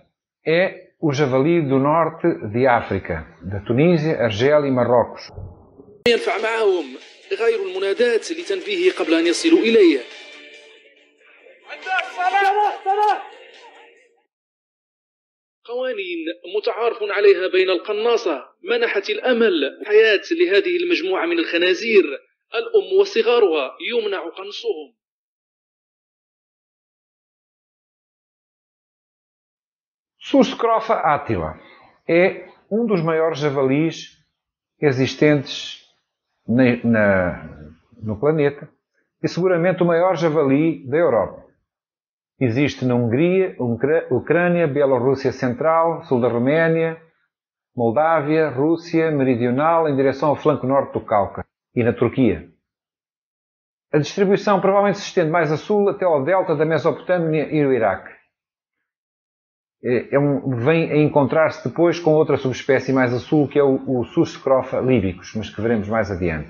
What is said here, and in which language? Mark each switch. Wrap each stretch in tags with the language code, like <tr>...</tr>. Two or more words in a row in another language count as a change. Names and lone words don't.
<pt>é o javali do norte de África, da Tunísia, Argélia e Marrocos.</pt> <ar>ينفع معهم غير المنادات لتنبيهه قبل أن يصلوا إليه. قوانين متعارف عليها بين القناصة منحت الأمل حياة لهذه المجموعة من الخنازير، الأم وصغارها يمنع قنصهم.</ar> <pt>Sus scrofa attila é um dos maiores javalis existentes no planeta e seguramente o maior javali da Europa. Existe na Hungria, Ucrânia, Bielorrússia Central, sul da Roménia, Moldávia, Rússia Meridional, em direção ao flanco norte do Cáucaso e na Turquia. A distribuição provavelmente se estende mais a sul até ao delta da Mesopotâmia e o Iraque. vem a encontrar-se depois com outra subespécie mais a sul, que é o Sus scrofa libicus, mas que veremos mais adiante.</pt>